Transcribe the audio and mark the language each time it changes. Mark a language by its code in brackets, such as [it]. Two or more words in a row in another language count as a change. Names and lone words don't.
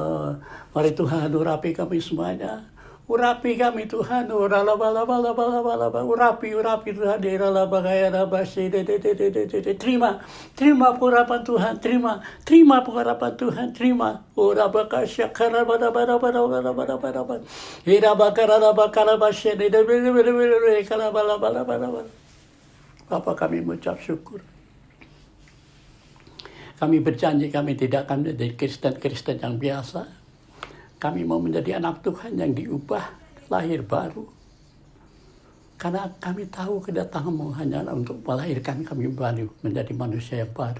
[id] Mari Tuhan urapi kami semuanya. Urapi kami Tuhan, urala bala bala bala bala bala, urapi Tuhan, dirala bagaya rabasi, terima pengurapan Tuhan, terima pengurapan Tuhan, terima, urabaka syakara bala bala bala bala bala bala bala, irabakara bakara basya, kala bala bala bala bala. Bapa, kami mengucap syukur. Kami berjanji kami tidak akan menjadi Kristen yang biasa. Kami mau menjadi anak Tuhan yang diubah, lahir baru. Karena kami tahu kedatangan-Mu hanyalah untuk melahirkan kami baru, menjadi manusia yang baru.